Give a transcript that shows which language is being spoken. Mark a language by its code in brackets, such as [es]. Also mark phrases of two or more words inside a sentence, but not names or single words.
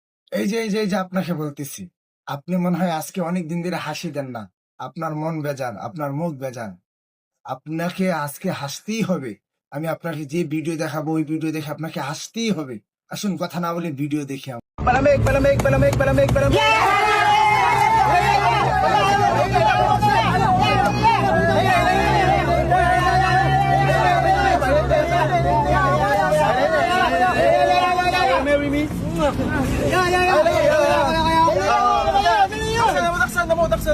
[bn] এই যে আপনাকে বলতেছি, আপনি মনে হয় আজকে অনেক দিন ধরে হাসি দেন না। আপনার মন বেজান, আপনার মুখ বেজান। আপনাকে আজকে হাসতেই হবে। আমি আপনাকে যে ভিডিও দেখাবো ওই ভিডিও দেখে আপনাকে হাসতেই হবে। আসুন কথা না বলে ভিডিও দেখি আমরা। [tl] Palamig, palamig, palamig, palamig, palamig. [en] Marry me? Taksan.